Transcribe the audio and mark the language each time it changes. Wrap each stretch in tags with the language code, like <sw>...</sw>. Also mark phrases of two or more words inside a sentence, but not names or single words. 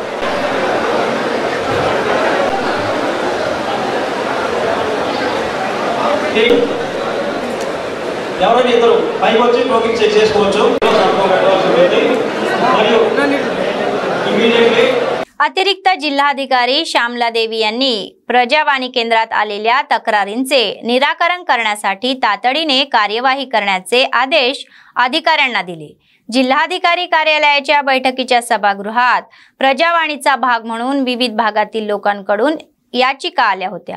<te>ఎవరైనా ఇద్దరు పైకి వచ్చి టోకెన్ చెక్ చేసుకోవచ్చు। మరియు ఇమీడియట్లీ</te> <mr>अतिरिक्त जिल्हाधिकारी श्यामला देवी यांनी प्रजावाणी केंद्रात आलेल्या तक्रारींचे निराकरण करण्यासाठी तातडीने कार्यवाही करण्याचे आदेश अधिकाऱ्यांना दिले। जिल्हाधिकारी कार्यालयाच्या बैठकीच्या सभागृहात प्रजावाणीचा भाग म्हणून विविध भागातील लोकांकडून याचिका आल्या होत्या।</mr>